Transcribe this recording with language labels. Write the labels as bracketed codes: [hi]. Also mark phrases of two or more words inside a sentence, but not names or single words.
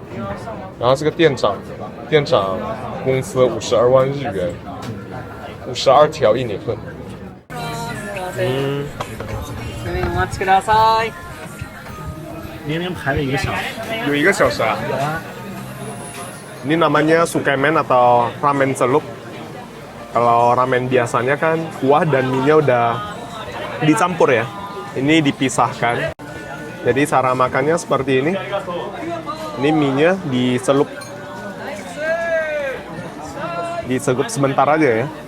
[zh] 然后这个店长工资52万日元，52条印尼盾。明明排了1个小时。有1个小时啊？ [id] Ini namanya sukemen atau ramen celup. Kalau ramen biasanya kan kuah dan mie-nya udah dicampur ya. Ini dipisahkan. Jadi cara makannya seperti ini. Ini mie-nya dicelup sebentar aja ya.